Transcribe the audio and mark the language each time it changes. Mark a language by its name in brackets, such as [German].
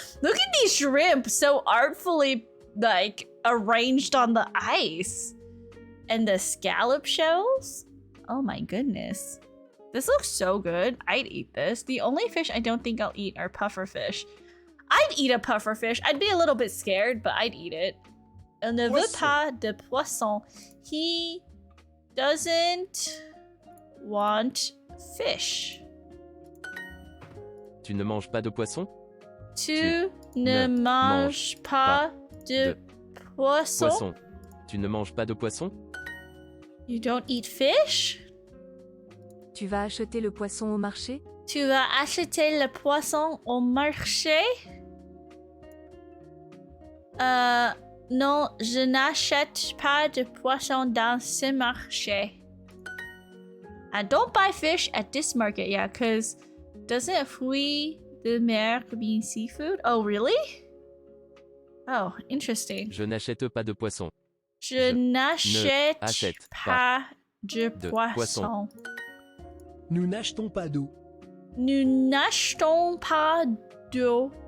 [English] Look at these shrimp, so artfully like arranged on the ice, and the scallop shells. Oh my goodness, this looks so good. I'd eat this. The only fish I don't think I'll eat are puffer fish. I'd eat a puffer fish. I'd be a little bit scared, but I'd eat it. [French] Il ne veut pas de poisson. [English] He doesn't want fish. [French] Tu ne manges pas de poisson? Tu ne manges pas de poisson. Poisson. Tu ne manges pas de poisson? [English] You don't eat fish? [French] Tu vas acheter le poisson au marché? Tu vas acheter le poisson au marché? Non, je n'achète pas de poisson dans ce marché. [English] I don't buy fish at this market, yeah, because doesn't fruits de mer mean seafood? Oh, really? Oh, interesting. [French] Je n'achète pas de poisson. Je n'achète pas de poisson. poisson. Nous n'achetons pas d'eau. Nous n'achetons pas d'eau.